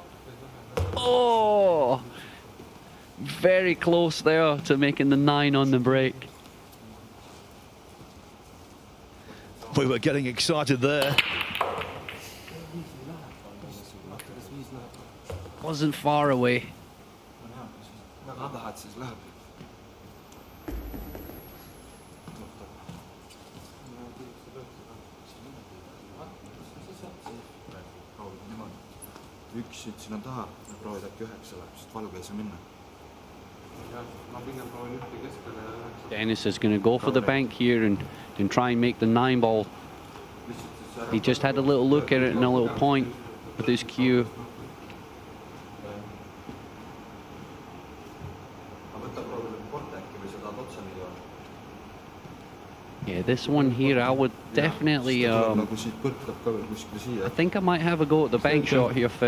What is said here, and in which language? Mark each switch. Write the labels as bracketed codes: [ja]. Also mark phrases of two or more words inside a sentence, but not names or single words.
[en] Oh, very close there to making the 9 on the break. We were getting excited there. Wasn't far away. [et] Üks siit sinna taha ja proovid äkki 9 läheb, sest valuga ei saa minna. [en] Denis is going to go for the bank here and try and make the 9 ball. He just had a little look at it and a little point with his cue. Yeah, this one here, I would definitely, I think I might have a go at the bank shot here, Phil.